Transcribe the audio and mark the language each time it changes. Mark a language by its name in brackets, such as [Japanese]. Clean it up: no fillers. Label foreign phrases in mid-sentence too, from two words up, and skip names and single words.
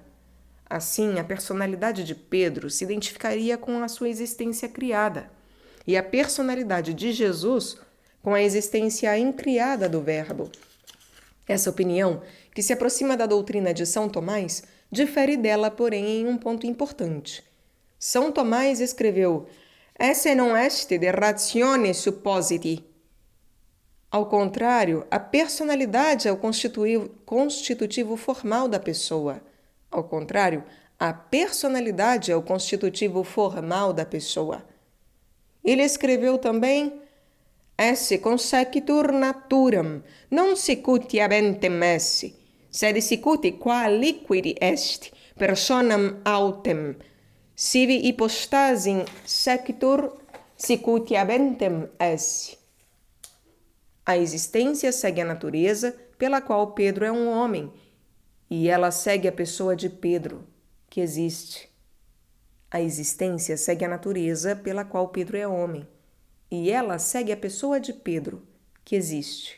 [Portuguese] Assim, a personalidade de Pedro se identificaria com a sua existência criada, e a personalidade de Jesus com a existência incriada do Verbo. Essa opinião, que se aproxima da doutrina de São Tomás, difere dela, porém, em um ponto importante. [Latin] São Tomás escreveu: esse non est de ratione suppositi. [Portuguese] Ao contrário, a personalidade é o constitutivo formal da pessoa. Ao contrário, a personalidade é o constitutivo formal da pessoa. Ele escreveu também: [Latin] esse consequitur naturam, non sicuti habentem esse, sed sicuti qua liquidi est, personam autem, sivi hypostasim sequitur sicuti habentem esse. [Portuguese] A existência segue a natureza, pela qual Pedro é um homem, e ela segue a pessoa de Pedro, que existe. A existência segue a natureza, pela qual Pedro é homem, e ela segue a pessoa de Pedro, que existe.